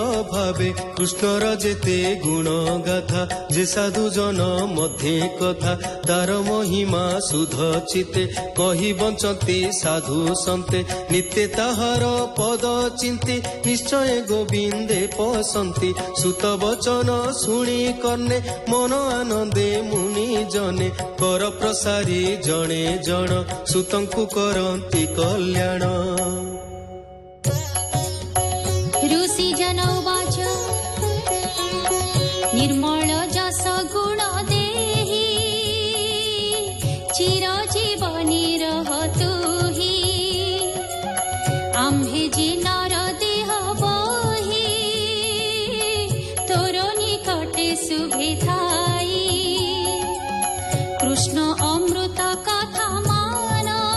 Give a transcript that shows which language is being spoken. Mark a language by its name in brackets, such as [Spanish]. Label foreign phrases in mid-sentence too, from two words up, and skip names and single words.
[Odia] ଭାବେ କୃଷ୍ଣର ଯେତେ ଗୁଣ ଗାଥା ଯେ ସାଧୁ ଜନ ମଧ୍ୟ କଥା ତାର ମହିମା ସୁଧ ଚିତେ କହି ବଞ୍ଚନ୍ତି ସାଧୁ ନିତ୍ୟ ତାହାର ପଦ ଚିନ୍ତି ନିଶ୍ଚୟ ଗୋବିନ୍ଦେ ପସନ୍ତି ସୁତ ବଚନ ଶୁଣି କର୍ଣ୍ଣେ ମନ ଆନନ୍ଦେ ମୁନି ଜନେ କର ପ୍ରସାରୀ ଜଣେ ଜଣ ସୁତଙ୍କୁ କରନ୍ତି କଲ୍ୟାଣ ଋଷି ଜନ ଉବାଚ ନିର୍ମଳ ଯଶ ଗୁଣ ଦେହି ଚିରଜୀବନୀ ରହତୁ ଆମ୍ଭେ ଯେ ନର ଦେହ ବହି ତୋର ନିକଟେ ଶୁଭେ ଥାଇ କୃଷ୍ଣ ଅମୃତ କଥା ମାନ